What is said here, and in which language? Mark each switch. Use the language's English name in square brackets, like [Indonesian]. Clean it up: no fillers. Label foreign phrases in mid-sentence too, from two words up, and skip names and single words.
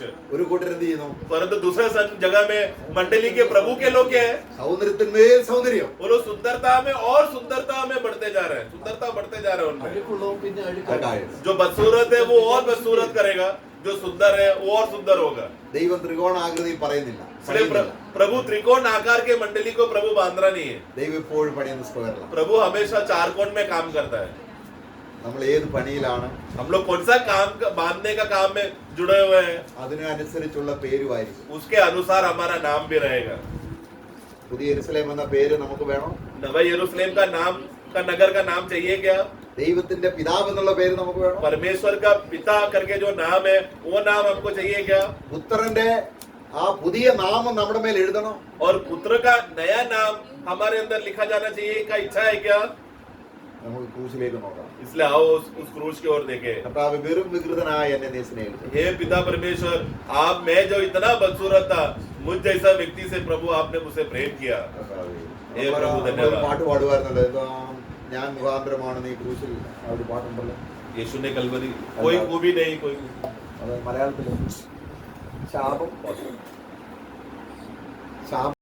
[Malayalam] ഒരു കൂട്ടർ എന്ത് ചെയ്യുന്നു? [Hindi] परंतु दूसरे जगह में मंडली के प्रभु के लोग क्या है, [Malayalam] സൗന്ദര്യത്തിന്മേൽ സൗന്ദര്യം. [Hindi] वो लोग सुंदरता में और सुंदरता में बढ़ते जा रहे हैं, सुंदरता बढ़ते जा रहे हैं उनमें. [Malayalam] അഴുക്കുള്ളവൻ പിന്നെ അഴുക്കായി. [Hindi] जो बदसूरत है वो और बदसूरत करेगा, जो सुंदर है वो और सुंदर होगा. [Malayalam] ദൈവം ത്രികോണാകൃതിയിൽ പറയുന്നില്ല. [Hindi] इसलिए प्रभु त्रिकोण आकार के मंडली को प्रभु बांधना नहीं है. [Malayalam] ദൈവം എപ്പോഴും പണിയുന്ന സ്ക്വയറിലാണ്. [Hindi] प्रभु हमेशा चारकोण में काम करता है. [Malayalam] നമ്മൾ ഏത് പണിയിലാണ് [Hindi] हम लोग कौन सा काम बांधने का काम में जुड़े हुए हैं, [Malayalam] അതിനനുസരിച്ചുള്ള പേരുമായിരിക്കും. [Hindi] उसके अनुसार हमारा नाम भी रहेगा. [Malayalam] പുതിയ യെരൂശലേം എന്ന പേര് നമുക്ക് വേണം. [Hindi] नवा यरूशलेम का नाम का नगर का नाम चाहिए क्या? [Malayalam] ദൈവത്തിന്റെ പിതാവ് എന്നുള്ള പേര് നമുക്ക് വേണം. [Hindi] परमेश्वर का पिता करके जो नाम है वो नाम हमको चाहिए क्या? [Malayalam] പുത്രന്റെ ആ പുതിയ നാമം നമ്മുടെ മേൽ എഴുതണം. [Hindi] और पुत्र का नया नाम हमारे अंदर लिखा जाना चाहिए का इच्छा है क्या? [Malayalam] നമുക്ക് ക്രൂശിലേക്ക് നോക്കാം. [Hindi] इसलिए आओ उस क्रूस की ओर देखें. [Malayalam] കർത്താവ് വെറും വികൃതനായ എന്നെ നീ സ്നേഹിച്ചു. [Hindi] हे पिता परमेश्वर, आप मैं जो इतना बदसूरत था, मुझ जैसा व्यक्ति से प्रभु आपने मुझसे प्रेम किया. [Malayalam] കർത്താവേ, [Hindi] हे प्रभु, धन्यवाद. [Malayalam] ഒരു പാട്ട് പാടുവായിരുന്നല്ലോ, എന്താ ഞാൻ മുഖാന്തരമാണ് നീ ക്രൂശിൽ, ആ ഒരു പാട്ടുണ്ടല്ലോ. [Hindi] यीशु ने कलवरी कोई को भी नहीं कोई [Malayalam] അത് മലയാളത്തില് ശാപം